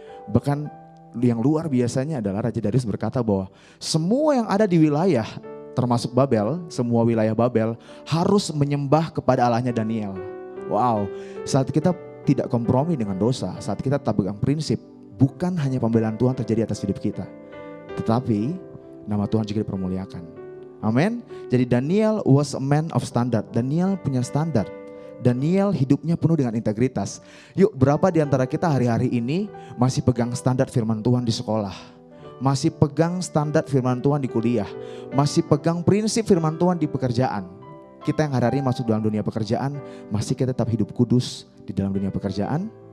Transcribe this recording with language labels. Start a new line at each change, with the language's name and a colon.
Indonesian: Bahkan yang luar biasanya adalah Raja Darius berkata bahwa semua yang ada di wilayah termasuk Babel, semua wilayah Babel harus menyembah kepada Allahnya Daniel. Wow, saat kita tidak kompromi dengan dosa, saat kita tetap pegang prinsip, bukan hanya pembelaan Tuhan terjadi atas hidup kita, tetapi nama Tuhan juga dipermuliakan. Amin.
English: Jadi Daniel was a man of standard.
Indonesian: Daniel punya standar. Daniel hidupnya penuh dengan integritas. Yuk, berapa di antara kita hari-hari ini masih pegang standar firman Tuhan di sekolah? Masih pegang standar firman Tuhan di kuliah? Masih pegang prinsip firman Tuhan di pekerjaan? Kita yang hari-hari masuk dalam dunia pekerjaan, masih kita tetap hidup kudus di dalam dunia pekerjaan?